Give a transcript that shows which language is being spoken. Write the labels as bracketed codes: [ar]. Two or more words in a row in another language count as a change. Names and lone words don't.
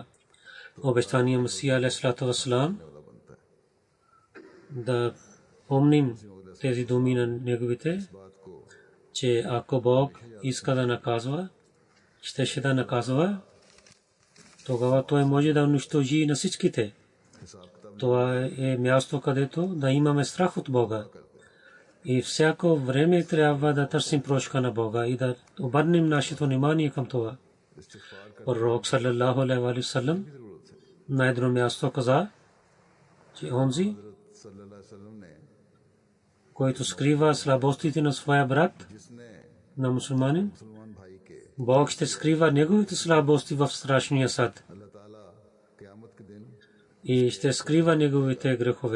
[bg] Обещания Месия [ar] عليه الصلاة والسلام, [bg] да помним тези думи на неговите, че ако Бог иска да наказва, ще да наказва, тогава той може да унищожи на всичките. Това е място, където да имаме страх от Бога. И всяко време трябва да търсим прошка на Бога и да обърнем нашето внимание към това. Пророк [ar] صلى الله عليه وسلم [bg] на едно място каза, че онзи, който скрива слабостите на своя брат, на мусулманин, Бог ще скрива неговите слабости в страшния съд и ще скрива неговите грехове.